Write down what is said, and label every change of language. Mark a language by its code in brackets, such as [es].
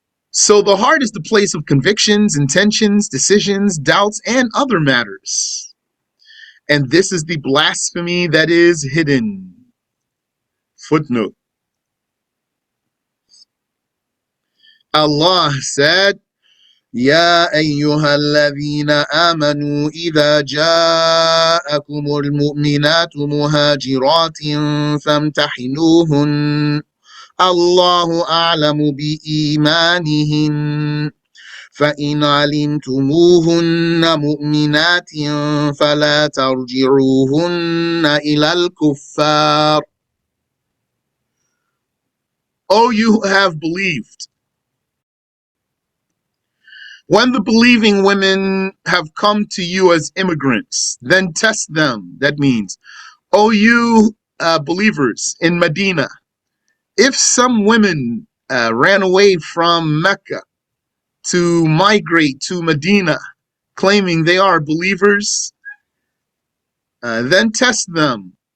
[en] So the heart is the place of convictions, intentions, decisions, doubts, and other matters. And this is the blasphemy that is hidden. Footnote. Allah said, [ar] يا أيها الذين آمنوا إذا جاءكم المؤمنات مهاجرات فامتحنوهن الله أعلم بإيمانهن فإن علمتموهن مؤمنات فلا ترجعوهن إلى الكفار. [en] O you who have believed, when the believing women have come to you as immigrants, then test them. That means, O you believers in Medina, if some women ran away from Mecca to migrate to Medina, claiming they are believers, then test them.